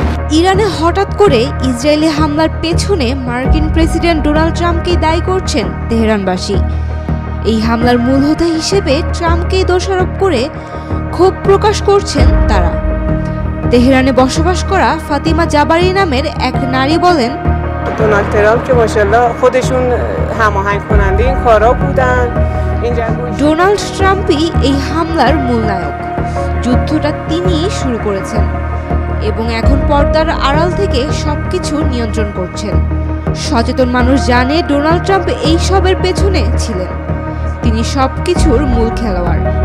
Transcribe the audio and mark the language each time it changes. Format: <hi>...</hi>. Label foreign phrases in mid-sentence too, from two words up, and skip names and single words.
<bn>ইরানে হঠাৎ করে ইসরায়েলি হামলার পেছনে মার্কিন প্রেসিডেন্ট ডোনাল্ড ট্রাম্পকেই দায়ী করছেন তেহরানবাসী। এই হামলার মূল হোতা হিসেবে ট্রাম্পকেই দোষারোপ করে ক্ষোভ প্রকাশ করছেন তারা। তেহরানে বসবাস করা ফাতিমা জাবারি নামের এক নারী বলেন,</bn> <fa>ডোনাল্ড ট্রাম্প که ماشاءالله خودشون هماهنگ کننده این کارا بودن</fa> <bn>ডোনাল্ড ট্রাম্পই এই হামলার মূল নায়ক। যুদ্ধটা তিনিই শুরু করেছেন এবং এখন পর্দার আড়াল থেকে সবকিছু নিয়ন্ত্রণ করছেন। সচেতন মানুষ জানে ডোনাল্ড ট্রাম্প এই সবের পেছনে ছিলেন। তিনি সবকিছুর মূল খেলোয়াড়।</bn>